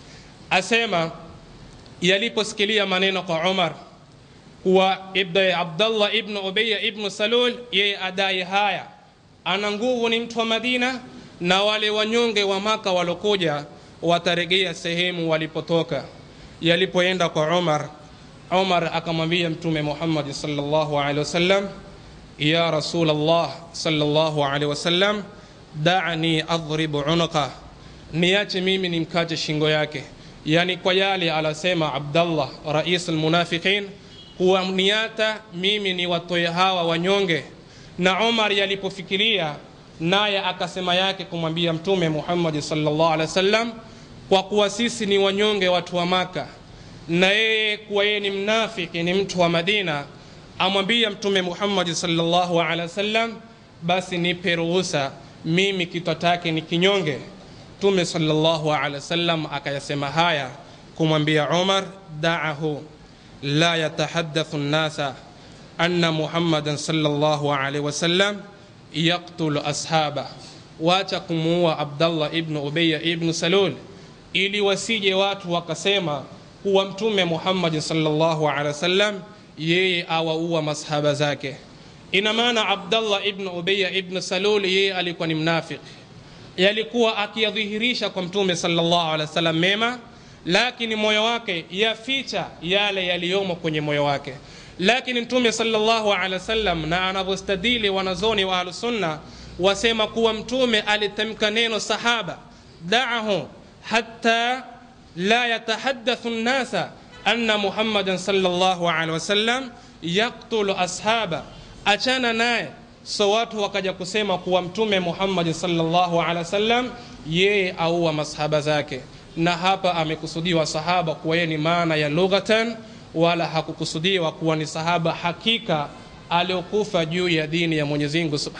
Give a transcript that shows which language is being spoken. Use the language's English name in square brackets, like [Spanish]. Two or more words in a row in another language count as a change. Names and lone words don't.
[Swahili] Asema yaliposikilia maneno kwa Umar kuwa Abdullah ibn Ubay ibn Salul yeye adai haya, ana nguvu, ni mtu wa Madina, na wale wanyonge wa Maka walokuja wataregea sehemu walipotoka. Yalipoenda kwa Umar akamwambia mtume Muhammad [Arabic] صلى الله عليه وسلم, يا رسول الله صلى الله عليه وسلم دعني أضرب عنق, [Swahili] niache mimi nimkate shingo yake. Yani kwa yale alasema Abdullah [Arabic] رئيس المنافقين [Swahili] kuwa niata mimi ni watoe hawa wanyonge. Na Umar yalipofikiria naye akasema yake kumwambia mtume Muhammad [Arabic] صلى الله عليه وسلم, [Swahili] kwa kuwa sisi ni wanyonge watu wa Maka na yeye kuwa yeye ni mnafiki ni mtu wa Madina, amwambia mtume Muhammad [Arabic] صلى الله عليه وسلم, [Swahili] basi nipe ruhusa mimi kichwa chake ni kinyonge. [Arabic] Mtume صلى الله عليه وسلم [Swahili] akayasema haya kumwambia Umar, [Arabic] دعه لا يتحدث الناس أن محمدا صلى الله عليه وسلم يقتل أصحاب, [Swahili] wacha kumuua Abdullah ibn Ubay ibn Salul ili wasije watu wakasema kuwa Mtume Muhammad [Arabic] صلى الله عليه وسلم [Swahili] yeye awaua masahaba zake. Ina maana Abdullah ibn Ubay ibn Salul yeye alikuwa ni mnafiki, yalikuwa akiyadhihirisha kwa Mtume [Arabic] صلى الله عليه وسلم [Swahili] mema, lakini moyo wake yaficha yale yaliyomo kwenye moyo wake. Lakini Mtume [Arabic] صلى الله عليه وسلم, [Swahili] na anavyostadili wanazoni wa Ahlus Sunna, wasema kuwa Mtume alitamka neno sahaba, [Arabic] دعه حتى لا يتحدث الناس أن محمدا صلى الله عليه وسلم يقتل أصحاب, [Swahili] achana naye. So watu wakaja kusema kuwa Mtume Muhammad [Arabic] صلى الله عليه وسلم [Swahili] yeye aua masahaba zake, na hapa amekusudiwa sahaba kuwa yeye ni maana ya lughatan, wala hakukusudiwa kuwa ni sahaba hakika aliokufa juu ya dini ya Mwenyezi Mungu Subhanahu